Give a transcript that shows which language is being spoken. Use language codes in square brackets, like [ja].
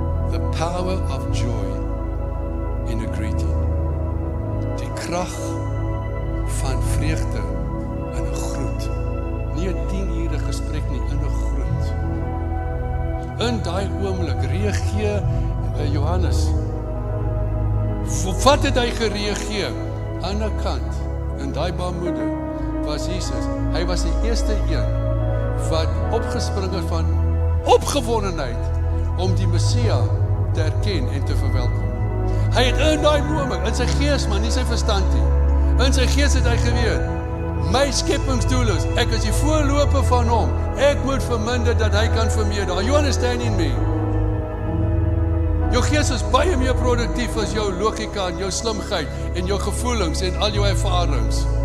[en] The power of joy in a greeting. [af] Die krag van vreugde in 'n groet. Nie 'n 10-ure gesprek nie, in 'n groet. In daai oomblik reageer Johannes. Wat het hy gereageer? Aan die kant, in daai baarmoeder, was Jesus. Hy was die eerste een wat opgespring het van opgewondenheid om die Messia te erken en te verwelkom. Hy het in daai oomblik, in sy gees, maar nie sy verstand nie. In sy gees het hy geweet, my skepingsdoel is, ek is die voorloper van hom. Ek moet verminder dat hy kan vermeerder. [en] Are you understanding me? [af] Jou gees is baie meer produktief as jou logika en jou slimheid en jou gevoelings en al jou ervarings.